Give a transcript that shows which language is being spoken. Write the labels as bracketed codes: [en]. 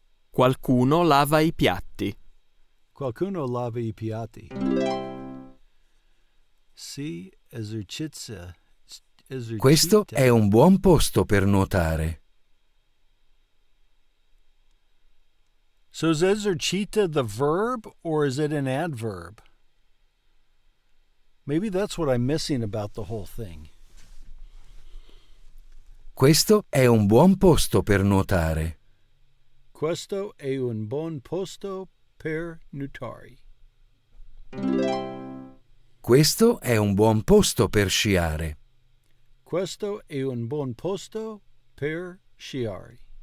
[it] Qualcuno lava i piatti. Qualcuno lava i piatti. Si esercizia. Questo è un buon posto per nuotare. [en] So is esercita the verb or is it an adverb? Maybe that's what I'm missing about the whole thing. [it] Questo è un buon posto per nuotare. Questo è un buon posto per nuotare. Questo è un buon posto per sciare. Questo è un buon posto per sciare.